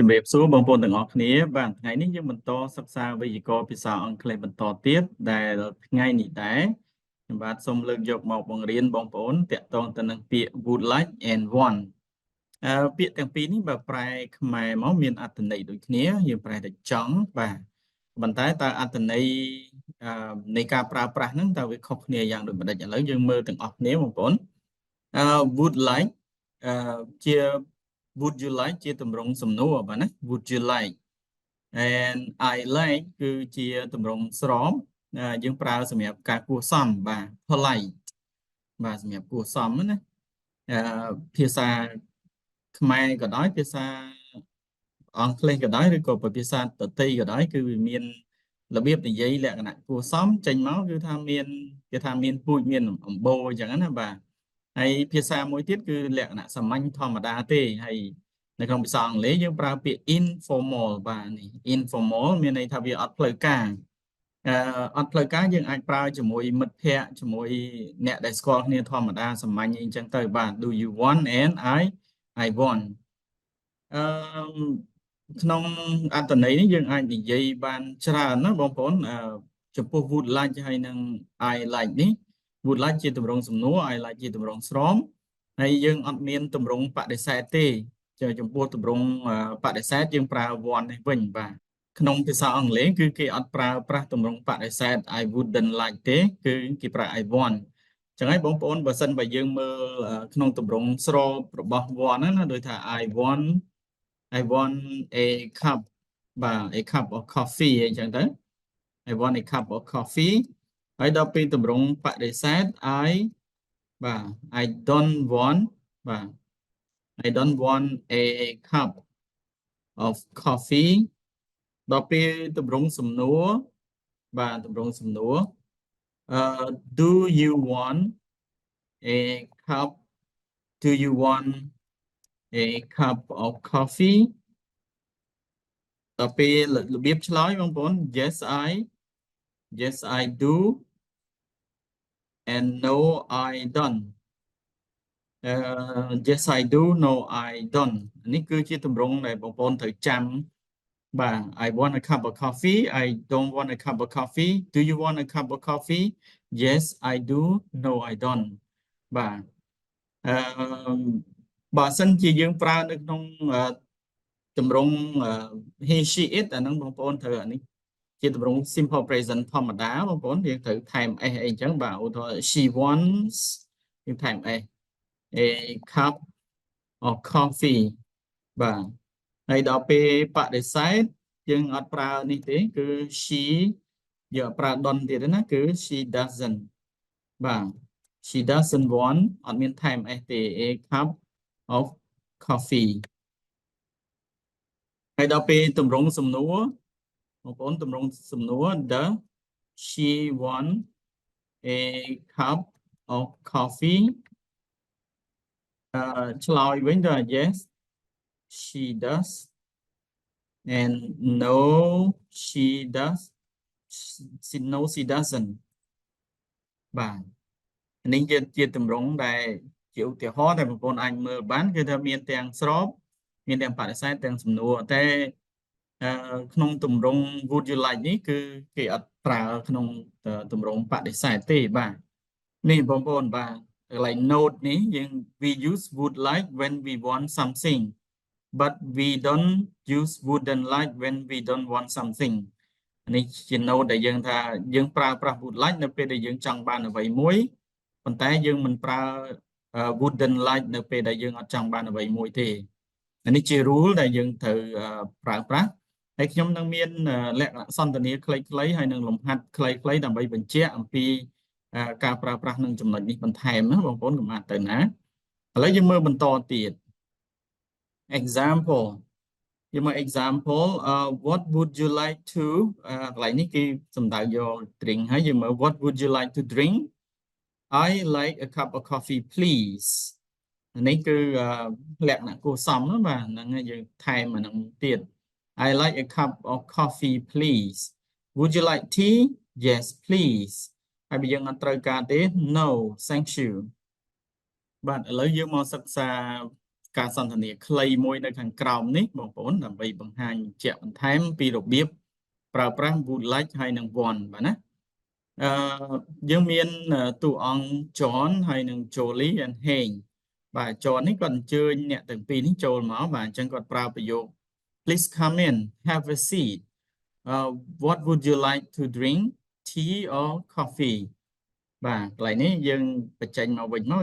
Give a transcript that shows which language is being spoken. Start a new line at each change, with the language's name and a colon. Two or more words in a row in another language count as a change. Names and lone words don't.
Khmer: ជំរាបសួរបងប្អូនទាំងអស់គ្នាបាទថ្ងៃនេះយើងបន្តសិក្សាវេយ្យាករណ៍ភាសាអង់គ្លេសបន្តទៀតដែលថ្ងៃនេះដែរខ្ញុំបាទសូមលើកយកមកបង្រៀនបងប្អូនតាក់ទងទៅនឹងពាក្យ
English: would like and want
Khmer: ពាក្យទាំងពីរនេះបើប្រែខ្មែរមកមានអត្ថន័យ ដូចគ្នាយើងប្រែទៅចង់បាទប៉ុន្តែតើអត្ថន័យនៃការប្រើប្រាស់ហ្នឹងតើវាខុសគ្នាយ៉ាងដូចម្ដេចឥឡូវយើងមើលទាំងអស់គ្នាបងប្អូន
English: would like
Khmer: ជា
English: would you like
Khmer: ជាទម្រង់សំណួរ បាទណា
English: would you like and I like
Khmer: គឺជាទម្រង់ស្របយើងប្រើសម្រាប់ការគួរសមបាទ polite បាទសម្រាប់គួរសមណាភាសាខ្មែរក៏ដោយភាសាអ ង់គ្លេសក៏ដោយឬក៏ភាសាដទៃក៏ដោយគឺវាមានរបៀបនិយាយលក្ខណៈគួរសមចេញមកគឺថាមានគេថាមានពូជមានអំបូរអញ្ចឹងណាបាទហើយភាសាមួយទៀតគឺលក្ខណៈសាមញ្ញធម្មតាទេហើយនៅក្នុងភាសាអង់គ្លេសយើងប្រើពាក្យ informal បាទនេះ informal មានន័យថាវាអត់ផ្លូវការអត់ផ្លូវការយើងអាចប្រើជាមួយមិត្តភ័ក្តិជាមួយអ្នកដែលស្គាល់គ្នាធម្មតាសាមញ្ញអីចឹងទៅបាទ
English: do you want and I want
Khmer: ក្នុងអត្ថន័យនេះយើងអាចនិយាយបានច្រើនណាបងប្អូនចំពោះ
English: would like
Khmer: ហើយនឹង
English: I like
Khmer: នេះ
English: would like
Khmer: ជាទម្រង់សំណួរ
English: I like
Khmer: ជាទម្រង់ស្រមហើយយើងអត់មានទម្រង់ បដិសេធទេចំពោះទម្រង់បដិសេធយើងប្រើ want នេះវិញបាទក្នុងភាសាអង់គ្លេសគឺគេអត់ប្រើប្រាស់ទម្រង់បដិសេធ
English: I wouldn't like
Khmer: ទេគឺគេប្រើ
English: I want
Khmer: ចឹងហើយបងប្អូនបើសិនបើយើងមើលក្នុងទម្រង់ស្របរបស់ want ណាដូចថា
English: I want a cup
Khmer: បាទ
English: a cup of coffee
Khmer: អញ្ចឹងទៅ
English: I want a cup of coffee
Khmer: ហើយដល់ពេលទម្រង់បដិសេធ
English: I don't want បាទ I don't want a cup of coffee
Khmer: ដល់ពេលទម្រង់សំណួរបាទទម្រង់សំណួរ
English: do you want a cup do you want a cup of coffee
Khmer: ដល់ពេលរបៀបឆ្លើយបងប្អូន
English: yes I do and no I don't yes I do no I don't
Khmer: នេះគឺជាទម្រង់ដែលបងប្អូនត្រូវចាំបាទ
English: I want a cup of coffee I don't want a cup of coffee do you want a cup of coffee yes I do no I don't បាទ
Khmer: បើសិនជាយើងប្រើនៅក្នុងទម្រង់
English: he she it
Khmer: អាហ្នឹងបងប្អូនត្រូវអានេះជាទម្រង់
English: simple present
Khmer: ធម្មតាបងប្អូនយើងត្រូវថែម s អីចឹងបាទឧទាហរណ៍
English: she wants
Khmer: យើងថែម
English: s a cup of coffee
Khmer: បាទហើយដល់ពេលបដិសេធយើងអត់ប្រើនេះទេគឺ she យើងប្រើ don't ទៀតណាគឺ
English: she doesn't
Khmer: បាទ
English: she doesn't want
Khmer: អត់មានថែម s ទេ
English: a cup of coffee
Khmer: ហើយដល់ពេលទម្រង់សំណួរបងប្អូនទម្រង់សំណួរ
English: does she want a cup of coffee
Khmer: ឆ្លើយវិញទៅ
English: yes she does and no she
Khmer: doesn't បាទនេះជាទម្រង់ដែលជាឧទាហរណ៍ដែលបងប្អូនអាចមើលបានគឺថាមានទាំងស្របមានទាំងបដិសេធទាំងសំណួរតែក្នុងទម្រង់
English: would you like
Khmer: នេះគឺគេអ ត់ប្រើក្នុងទម្រង់បដិសេធទេបាទនេះបងប្អូនបាទកន្លែង note នេះយើង
English: we use would like when we want something but we don't use wouldn't like when we don't want something
Khmer: នេះជា note ដែលយើងថាយើងប្រើប្រាស់
English: would like
Khmer: នៅពេលដែលយើងចង់បានអ្វីមួយប៉ុន្តែយើងមិនប្រើ
English: wouldn't like
Khmer: នៅពេលដែលយើងអត់ចង់បានអ្វីមួយទេនេះជា rule ដែលយើងត្រូវប្រើប្រាស់ហើយខ្ញុំនឹងមានលក្ខណៈសន្ទនាខ្លីៗហើយនឹងលំហាត់ខ្លីៗដើម្បីបញ្ជាក់អំពីការប្រើប្រាស់នឹងចំណុចនេះបន្ថែមណាបងប្អូនកុំអានទៅណាឥឡូវយើងមើលបន្តទៀត
English: example
Khmer: យើងមើល
English: example what would you like to
Khmer: កន្លែងនេះគឺសំដៅយក
English: drink
Khmer: ហើយយើងមើល
English: what would you like to drink I like a cup of coffee please
Khmer: នេះគឺលក្ខណៈគួរសមណាបាទហ្នឹងយើងថែមអាហ្នឹងទៀត
English: I like a cup of coffee please would you like tea yes please
Khmer: ហើយបើយើងអត់ត្រូវការទេ
English: no thank you
Khmer: បាទឥឡូវយើងមកសិក្សាការសន្ទនាខ្លីមួយនៅខាងក្រោមនេះបងប្អូនដើម្បីបង្ហាញជាក់បន្ថែ មពីរបៀបប្រើប្រាស់
English: would like
Khmer: ហើយនឹង want បាទណាយើងមានតួអង្គ John ហើយនឹង Jole and Heng បាទ John នេះគាត់អញ្ជើញអ្នកទាំងពីរនេះចូលមកបាទអញ្ចឹងគាត់ប្រើប្រយោគ
English: please come in have a seat what would you like to drink tea or coffee
Khmer: បាទកន្លែងនេះយើងបញ្ចេញមកវិញមក